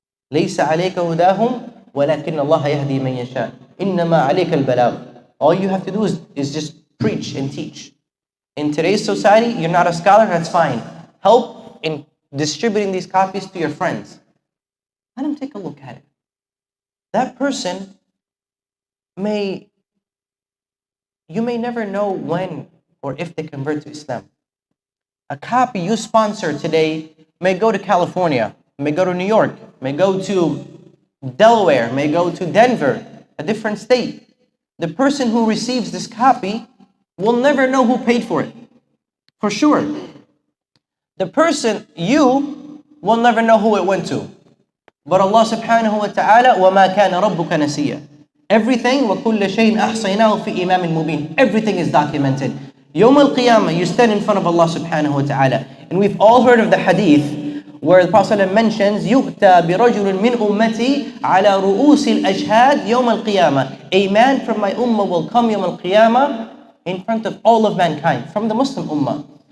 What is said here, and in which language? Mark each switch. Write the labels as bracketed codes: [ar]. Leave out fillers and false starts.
[ar] ليس عليك هداهم ولكن الله يهدي من يشاء إنما عليك البلاغ. [en] All you have to do is just preach and teach. In today's society, you're not a scholar, that's fine. Help in distributing these copies to your friends. Let them take a look at it. That person you may never know when or if they convert to Islam. A copy you sponsor today may go to California, may go to New York, may go to Delaware, may go to Denver, a different state. The person who receives this copy will never know who paid for it, for sure. The person, you, will never know who it went to. But Allah subhanahu wa ta'ala, [ar] وَمَا كَانَ رَبُّكَ نَسِيًّا. Everything, وَكُلَّ شَيْءٍ أَحْصَيْنَاهُ فِي إِمَامٍ مُبِينٍ. [en] Everything is documented. Yawm al-Qiyamah, you stand in front of Allah subhanahu wa ta'ala. And we've all heard of the hadith where the Prophet mentions, [ar] يُؤْتَى بِرَجُلٍ مِّنْ أُمَّتِي عَلَى رُؤُوسِ الْأَشْهَادِ يَوْمَ الْقِيَامَةِ. [en] A man from my ummah will come Yawm al-Qiyamah in front of all of mankind, from the Muslim ummah.